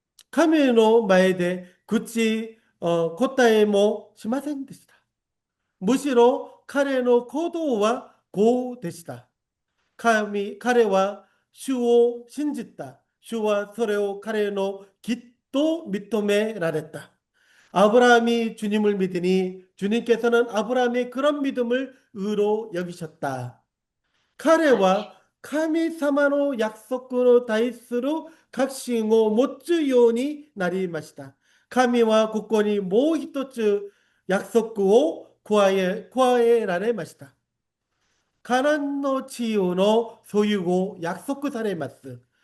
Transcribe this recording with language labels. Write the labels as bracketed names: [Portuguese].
[Japanese] 神の前で答えもしませんでした。むしろ彼の行動はこうでした。彼は主を信じた。主はそれを彼の義と認められた。 [Korean] 아브라함이 주님을 믿으니 주님께서는 아브라함의 그런 믿음을 의로 여기셨다. [Japanese] 彼は神様の約束の対する確信を持つようになりました。神はここにもう一つ約束を加えられました。カナンの地の所有を約束されます。